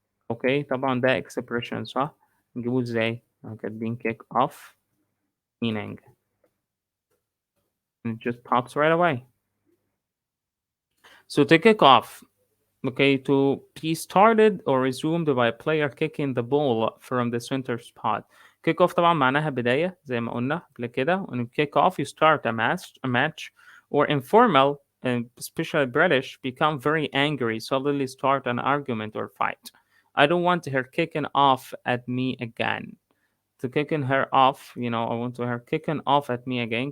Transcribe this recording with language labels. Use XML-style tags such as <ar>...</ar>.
<ar>اوكي طبعا ده</ar> <en>expression</en> <ar>صح؟ نجيبه ازاي؟ كاتبين</ar> <en>kick off meaning and it just pops right away. So to kick off, okay, to be started or resumed by a player kicking the ball from the center spot.</en> <ar>Kick off طبعا معناها بداية زي ما قلنا قبل كده.</ar> <en>When you kick off, you start a match, or informal, and especially British, become very angry, suddenly start an argument or fight. I don't want her kicking off at me again. To kicking her off, I want to her kicking off at me again.</en>